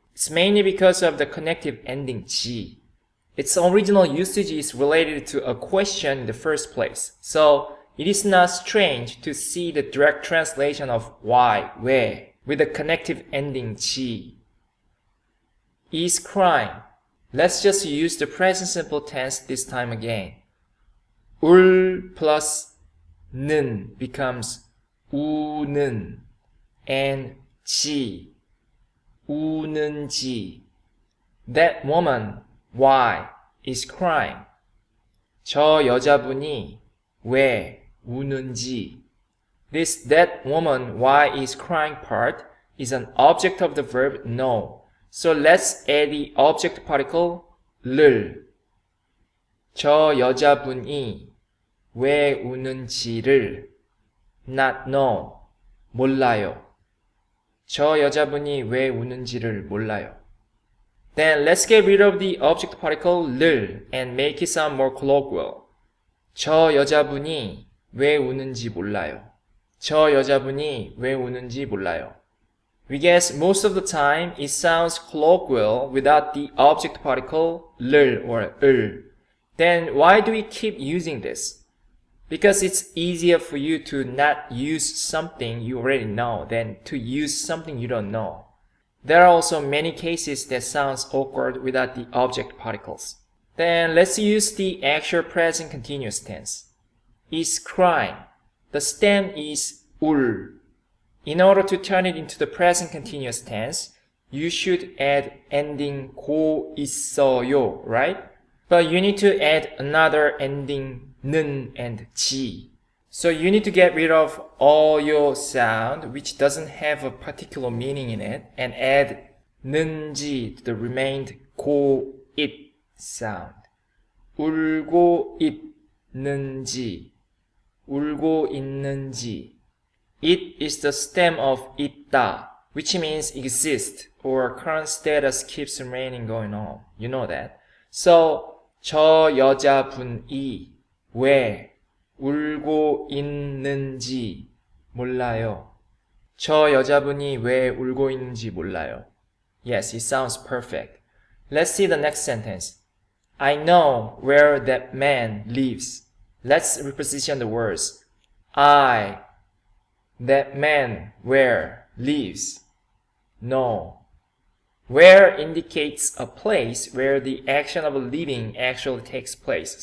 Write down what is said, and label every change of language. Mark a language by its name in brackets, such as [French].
[English] It's mainly because of the connective ending 지. Its original usage is related to a question in the first place. So it is not strange to see the direct translation of why, where, with the connective ending 지. Is crying. Let's just use the present simple tense this time again. [Korean] 울 [English] plus [Korean] 는 [English] becomes [Korean] 우는 [English] and [Korean] 지, 우는지. [English] That woman, why, is crying. [Korean] 저 여자분이 왜 우는지. [English] This that woman, why, is crying part is an object of the verb know. So let's add the object particle 를. [Korean] 저 여자분이 왜 우는지를 [English] not know, [Korean] 몰라요. 저 여자분이 왜 우는지를 몰라요. [English] Then let's get rid of the object particle 를 and make it sound more colloquial. [Korean] 저 여자분이 왜 우는지 몰라요. 저 여자분이 왜 우는지 몰라요. [English] We guess most of the time it sounds colloquial without the object particle 를 or 을. Then why do we keep using this? Because it's easier for you to not use something you already know than to use something you don't know. There are also many cases that sounds awkward without the object particles. Then let's use the actual present continuous tense. Is crying. The stem is 울. In order to turn it into the present continuous tense, you should add ending 고 있어요, right? But you need to add another ending 는 and 지. So you need to get rid of 어요 sound, which doesn't have a particular meaning in it, and add 는지 to the remained 고 it sound. [Korean] 울고 있는지, 울고 있는지. [English] It is the stem of 있다, which means exist or current status keeps remaining going on. You know that. So [Korean] 저 여자분이 왜 울고 있는지 몰라요. 저 여자분이 왜 울고 있는지 몰라요. [English] Yes, it sounds perfect. Let's see the next sentence. I know where that man lives. Let's reposition the words. I, that man, where, lives. No. Where indicates a place where the action of living actually takes place.